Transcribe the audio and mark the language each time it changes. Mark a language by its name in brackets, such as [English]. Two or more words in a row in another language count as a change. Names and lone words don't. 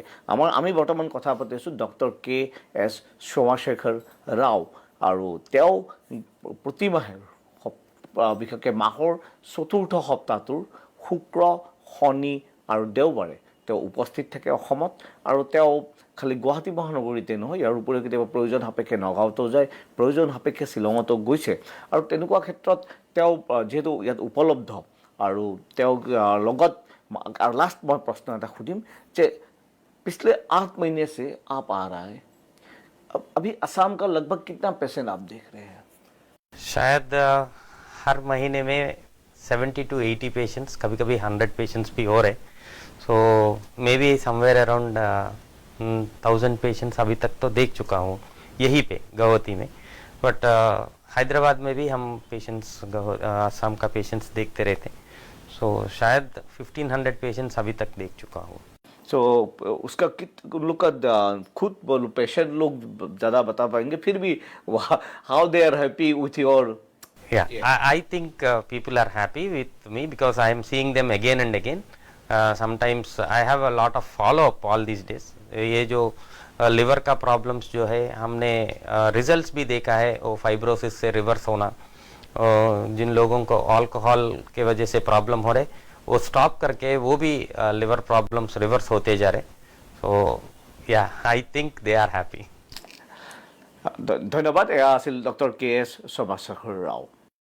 [Assamese] আমি বৰ্তমান কথা পাতি আছোঁ ডক্টৰ K.S. সোমাশেখৰ ৰাও, আৰু তেওঁ প্ৰতি মাহে বিশেষকৈ মাহৰ চতুৰ্থ সপ্তাহটোৰ শুক্ৰ, শনি আৰু দেওবাৰে তেওঁ উপস্থিত থাকে অসমত, আৰু তেওঁ খালি গুৱাহাটী মহানগৰীতে নহয়, ইয়াৰ উপৰিও কেতিয়াবা প্ৰয়োজন সাপেক্ষে নগাঁৱতো যায়, প্ৰয়োজন সাপেক্ষে শ্বিলঙতো গৈছে, আৰু তেনেকুৱা ক্ষেত্ৰত তেওঁ যিহেতু ইয়াত উপলব্ধ, আৰু তেওঁ লগত [Hindi] और लास्ट मैं प्रश्न [Assamese] এটা সুধিম যে [Hindi] पिछले 8 महीने से आप आ रहा है, अभी असम का लगभग कितना पेशेंट आप देख रहे हैं? शायद हर महीने में 70 to 80 पेशेंट्स, कभी कभी 100 पेशेंट्स भी हो रहे, [English] so maybe somewhere around [Hindi] 1000 पेशेंट्स अभी तक तो देख चुका हूँ यहीं पे गौहती में, बट हैदराबाद में भी हम पेशेंट्स असम का पेशेंट्स देखते रहते, सो शायद 1500 पेशेंट्स अभी तक देख चुका हूँ। सो उसका लोग का खुद पेशेंट लोग ज़्यादा बता पाएंगे, फिर भी [English] how they are happy with your Yeah, I think people are happy with me because I am seeing them again and again. Sometimes I have a lot of follow up all these days. [Hindi] ये जो लिवर का प्रॉब्लम्स जो है हमने रिजल्ट्स भी देखा है वो फाइब्रोसिस से रिवर्स होना, जिन लोगों को अल्कोहल के वजह से प्रॉब्लम हो रहे वो स्टॉप करके वो भी लिवर प्रॉब्लम्स रिवर्स होते जा रहे. [English] so yeah I think they are happy. [Assamese] ধন্যবাদ. এয়া আছিল ডক্টৰ কে এছ সোমেশ্বৰ ৰাও.